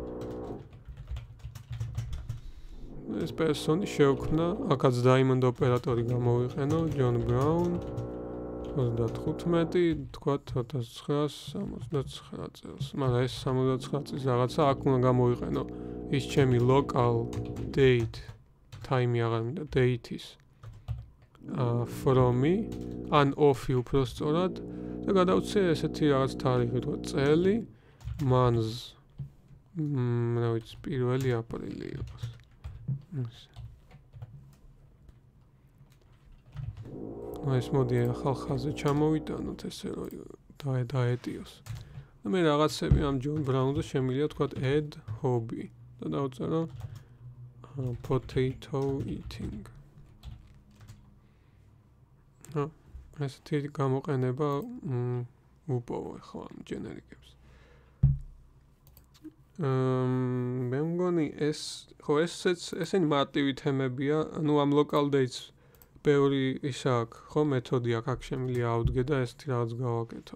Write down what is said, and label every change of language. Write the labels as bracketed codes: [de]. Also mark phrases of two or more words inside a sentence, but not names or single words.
[ka] ეს person-ი შევქმნა, აქაც diamond ოპერატორი გამოვიყენო, John Brown 35, თქვათ 1969 წელს. მაგრამ ეს 69 წლის რაღაცა აქ უნდა გამოვიყენო ის ჩემი [en] local date, [ka] time-ი აღარ მინდა, date-ის. from-ი, ან off-ი უფრო სწორად და გადავცე ესეთი რაღაც თარიღი, თქვა წელი, month. რა ვიცი, 1 აპრილი იყოს. ეს მოდი ახალ ხაზზე ჩამოვიტანოთ ესე რომ დაეტიოს. და მე რაღაცები ამ John Brown-ზე შემიძლია თქვა [en] add hobby [ka] და დავწერო [en] potato eating. [ka] ესეთი გამოყენება უპოვო ხო ამ generic-ებს. მე მგონი ესენი მარტივი თემებია, ანუ ამ [en] local dates [ka] ბევრი ისა აქვს, ხო, მეთოდი აქ შემიძლია ავდგე და ესეთი რაღაც გავაკეთო.